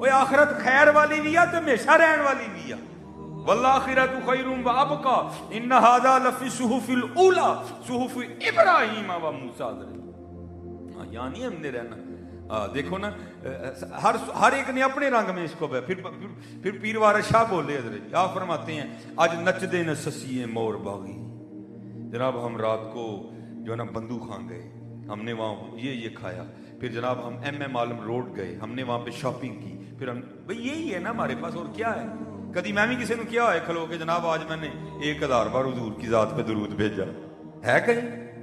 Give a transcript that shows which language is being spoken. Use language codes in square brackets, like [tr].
[ur] وہ آخرت خیر والی بھی ہے [ar] تو ہمیشہ رہن والی بھی ہے. وَالْآخِرَةُ خَيْرٌ وَأَبْقَىٰ إِنَّ هَذَا لَفِي الصُّحُفِ الْأُولَىٰ صُحُفِ إِبْرَاهِيمَ وَمُوسَىٰ. [ur] یعنی ہم نے رہنا دیکھو نا, ہر ایک نے اپنے رنگ میں اس کو. پھر پیر وارث شاہ بولے حضرت, آپ فرماتے ہیں آج نچ دے نہ سسیے مور باغی. جناب ہم رات کو جو ہے نا بندو خان گئے, ہم نے وہاں یہ کھایا, پھر جناب ہم ایم عالم روڈ گئے, ہم نے وہاں پہ شاپنگ کی, پھر ہم بھئی یہی ہے نا ہمارے پاس, اور کیا ہے. کبھی میں بھی کسی نے کیا ہے کھلو کہ جناب آج میں نے 1000 بار حضور کی ذات پہ درود بھیجا ہے کہیں.